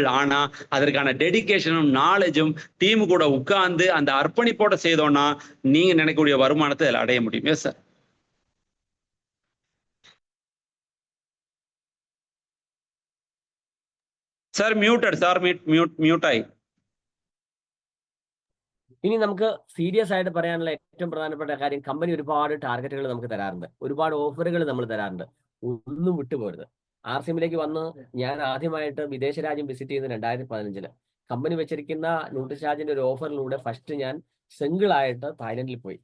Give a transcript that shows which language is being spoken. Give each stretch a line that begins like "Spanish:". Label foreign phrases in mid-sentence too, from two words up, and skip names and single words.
Tamil: ஆனா அதற்கான டெடிகேஷனும் நாலேஜும் டீம் கூட உட்கார்ந்து அந்த அர்ப்பணிப்போட செய்தோம்னா நீங்க நினைக்கக்கூடிய வருமானத்தை அதில் அடைய முடியும்.
English: Yes sir. Sir muted sir, mute ആയി.
Malayalam: ഇനി നമുക്ക് സീരിയസ് ആയിട്ട് പറയാനുള്ള ഏറ്റവും പ്രധാനപ്പെട്ട കാര്യം, കമ്പനി ഒരുപാട് ടാർഗറ്റുകൾ നമുക്ക് തരാറുണ്ട്, ഒരുപാട് ഓഫറുകൾ നമ്മൾ തരാറുണ്ട്. ഒന്നും വിട്ടുപോരുത്. ആർസിഎമ്മിലേക്ക് വന്ന് ഞാൻ ആദ്യമായിട്ട് വിദേശ രാജ്യം വിസിറ്റ് ചെയ്യുന്നത് 2015 കമ്പനി വെച്ചിരിക്കുന്ന ന്യൂട്രിചാർജിന്റെ ഒരു ഓഫറിലൂടെ ഫസ്റ്റ് ഞാൻ സിംഗിൾ ആയിട്ട് തായ്ലൻഡിൽ പോയി.